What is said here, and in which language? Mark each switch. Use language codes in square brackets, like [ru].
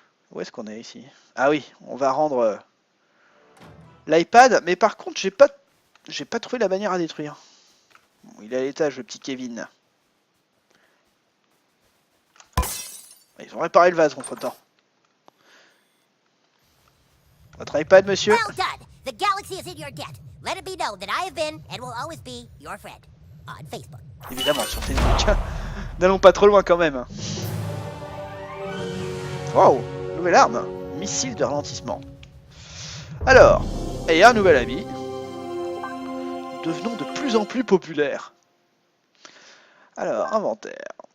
[fr] Où est-ce qu'on est ici? Ah oui, on va rendre l'iPad. Mais par contre, j'ai pas trouvé la bannière à détruire. Bon, il est à l'étage, le petit Kevin. Ils ont réparé le vase entre temps. Votre iPad, monsieur? [en] Well done. The galaxy is in your debt. Let it be known that I have been and will always be your friend on Facebook. [fr] Évidemment, sur Facebook. N'allons pas trop loin quand même. Wow, nouvelle arme. Missile de ralentissement. Alors, et un nouvel ami. Devenons de plus en plus populaires. Alors, inventaire.